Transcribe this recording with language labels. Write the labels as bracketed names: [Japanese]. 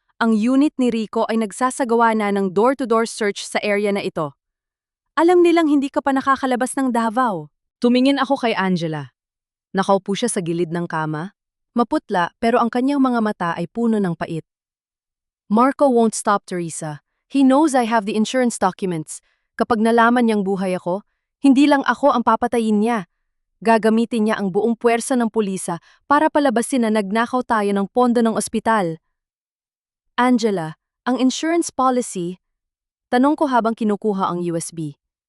[Filipino] Ang unit ni Rico ay nagsasagawa na ng door-to-door search sa area na ito. Alam nilang hindi ka pa nakakalabas ng Davao. Tumingin ako kay Angela. Nakaupo siya sa gilid ng kama. Maputla pero ang kanyang mga mata ay puno ng pait. [English] Marco won't stop, Teresa. He knows I have the insurance documents. [Filipino] Kapag nalaman niyang buhay ako, hindi lang ako ang papatayin niya. Gagamitin niya ang buong puwersa ng pulisa para palabasin na nagnakaw tayo ng pondo ng ospital. Angela, ang insurance policy, tanong ko habang kinukuha ang USB.